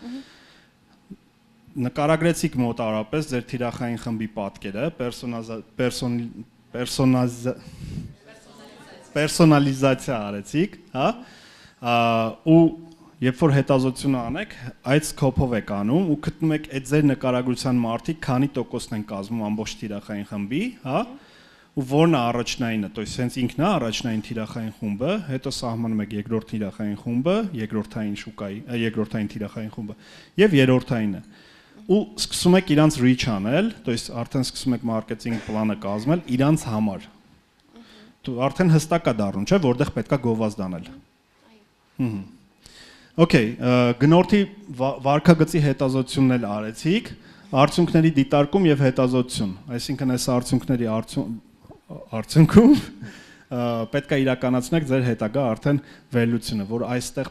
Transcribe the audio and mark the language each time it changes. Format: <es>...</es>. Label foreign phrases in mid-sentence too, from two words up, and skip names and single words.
<hy>Նկարագրեցիք մոտարապես ձեր թիրախային խմբի պատկերը, պերսոնալիզացիա արեցիք, հա? Ու երբ որ հետազոտությունը անեք, այդ սկոպով եք անում ու գտնում եք այդ ձեր նկարագրության մարդիկ քանի տոկոսն են կազմում ամբողջ թիրախային խմբի, հա? Ու որն է առաջնայինը,</hy> <ru>то есть</ru> <hy>հենց ինքն է առաջնային թիրախային խումբը, հետո սահմանում եք երկրորդ թիրախային խումբը, երկրորդային շուկայի, երկրորդային թիրախային խումբը եւ երրորդայինը։ Ու սկսում եք իրանց reach անել,</hy> <ru>то есть</ru> <hy>արդեն սկսում եք մարքեթինգ պլանը կազմել իրանց համար։ Դու արդեն հստակ է դառնում, չէ՞, որտեղ պետքա գովազդ անել։ Okay, գնորդի վարքագծի հետազոտությունն էլ արեցիք, արդյունքների դիտարկում եւ հետազոտություն, այսինքն այս արդյունքների արդյունքում պետքա իրականացնեք ձեր հետագա արդեն վերլուծությունը, որ այստեղ</hy>